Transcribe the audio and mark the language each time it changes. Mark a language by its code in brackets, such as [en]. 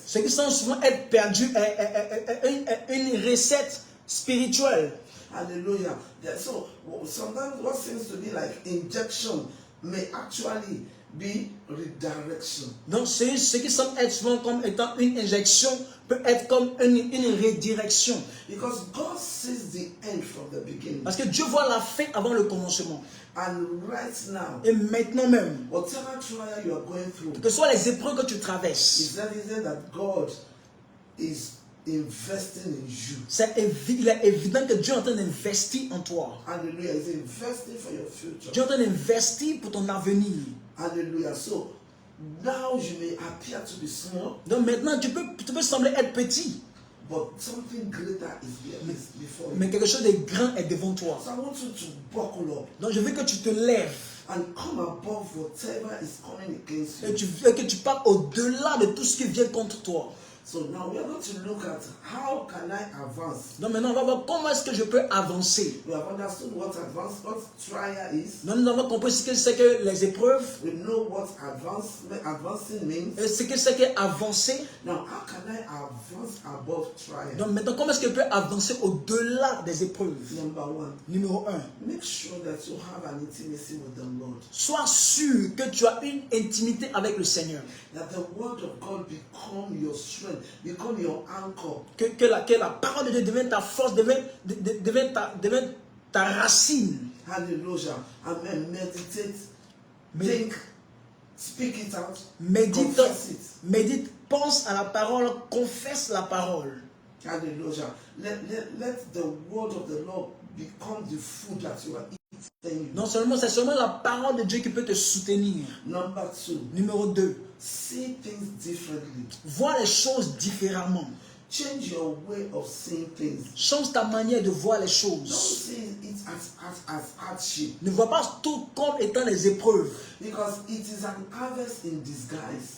[fr] ce qui semble souvent être perdu est une recette spirituelle. [en] Hallelujah. So sometimes what seems to be like injection may actually be redirection. [fr] Donc ce qui semble être souvent comme étant une injection peut être comme une redirection. [en] Because God sees the end from the beginning. [fr] Parce que Dieu voit la fin avant le commencement. [en] And right now, [fr] Et maintenant même, [en] whatever trial you are going through, [fr] que ce soit les épreuves que tu traverses, [en] it's evident that God is investing in you. [fr] il est évident que Dieu est en train d'investir en toi. [en] Hallelujah. He's investing for your future. [fr] Dieu est en train d'investir pour ton avenir. [en] Hallelujah. So now you may appear to be small, [fr] Donc maintenant, tu peux sembler être petit, [en] but something greater is before you. [fr] mais quelque chose de grand est devant toi. [en] So I want you to buckle up [fr] Donc je veux que tu te lèves [en] and come above whatever is coming against [fr] et [en] you. [fr] que tu partes au-delà de tout ce qui vient contre toi. [en] So now we are going to look at how can I advance. [fr] Donc maintenant, on va voir comment est-ce que je peux avancer. [en] We have understood what trial is. [fr] Donc nous avons compris ce que c'est que les épreuves, [en] We know what advancing means. [fr] et ce que c'est que avancer. [en] Now, how can I advance above trial? [fr] Donc maintenant, comment est-ce que je peux avancer au-delà des épreuves? [en] Number one, [fr] Numéro 1. [en] make sure that you have an intimacy with the Lord. [fr] Sois sûr que tu as une intimité avec le Seigneur. [en] That the word of God become your strength, become your anchor. [fr] Que la parole de Dieu devienne ta force, devienne ta racine. [en] Hallelujah. Amen. Meditate, think, speak it out, confess it. [fr] Médite, pense à la parole, confesse la parole. [en] Hallelujah. Let the word of the Lord become the food that you are eating. [fr] Non seulement, c'est seulement la parole de Dieu qui peut te soutenir. [en] Number two, [fr] Numéro 2. [en] see things differently. [fr] Vois les choses différemment. [en] Change your way of seeing things. [fr] Change ta manière de voir les [en] Don't [fr] choses. [en] see it as hardship, [fr] Ne vois pas tout comme étant les épreuves. [en] because it is an harvest in disguise.